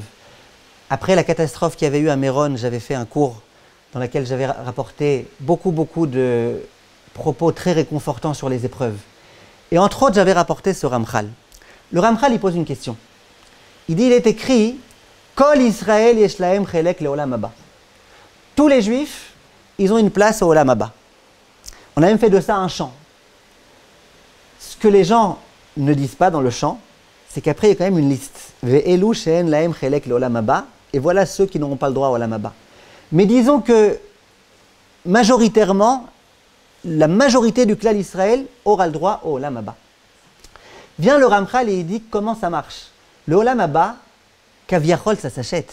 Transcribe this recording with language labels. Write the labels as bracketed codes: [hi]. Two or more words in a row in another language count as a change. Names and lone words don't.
[fr] Après la catastrophe qu'il y avait eu à Méron, j'avais fait un cours dans lequel j'avais rapporté beaucoup de propos très réconfortants sur les épreuves. Et entre autres, j'avais rapporté ce Ramchal. Le Ramchal, il pose une question. Il dit, il est écrit « [he] כל ישראל יש להם חלק לעולם הבא ». [fr] Tous les Juifs, ils ont une place au [he] עולם הבא. [fr] On a même fait de ça un chant. Ce que les gens ne disent pas dans le chant, c'est qu'après il y a quand même une liste. [he] ואלו שאין להם חלק לעולם הבא. [fr] Et voilà ceux qui n'auront pas le droit au [he] עולם הבא. [fr] Mais disons que majoritairement, la majorité du [he] כלל ישראל [fr] aura le droit au [he] עולם הבא. [fr] Vient le Ramchal et il dit comment ça marche. Le [he] עולם הבא, [fr] kaviachol, ça s'achète.